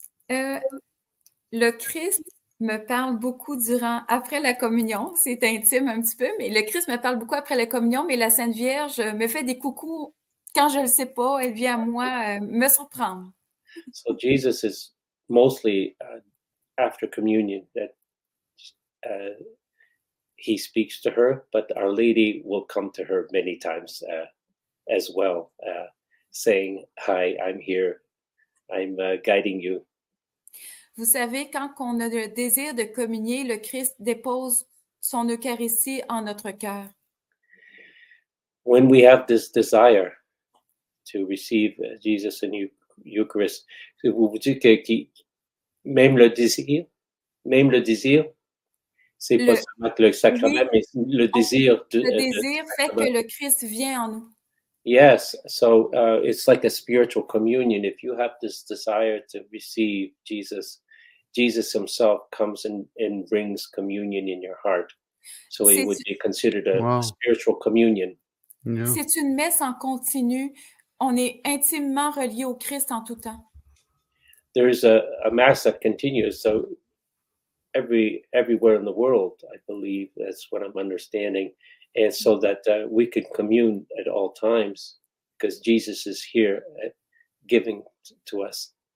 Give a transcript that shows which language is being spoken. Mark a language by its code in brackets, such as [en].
[fr] Le Christ me parle beaucoup après la communion. C'est intime un petit peu, mais le Christ me parle beaucoup après la communion, mais la Sainte Vierge me fait des coucous quand je ne le sais pas. Elle vient à moi me surprendre. [en] So Jesus is mostly after communion that he speaks to her, but Our Lady will come to her many times as well, saying, "Hi, I'm here. I'm guiding you." [fr] Vous savez, quand on a le désir de communier, le Christ dépose son Eucharistie en notre cœur. [en] When we have this desire to receive Jesus in Eucharist, [fr] vous vous dites que même le désir, c'est pas seulement le sacrement, mais le désir. Le désir fait que le Christ vient en nous. [en] Yes, so it's like a spiritual communion. If you have this desire to receive Jesus, Jesus himself comes and brings communion in your heart. So it would be considered a spiritual communion. Yeah. [fr] C'est une messe en continu. On est intimement relié au Christ en tout temps. [en] There's a mass that continues. So everywhere in the world, I believe that's what I'm understanding. And so that we can commune at all times because Jesus is here giving to us.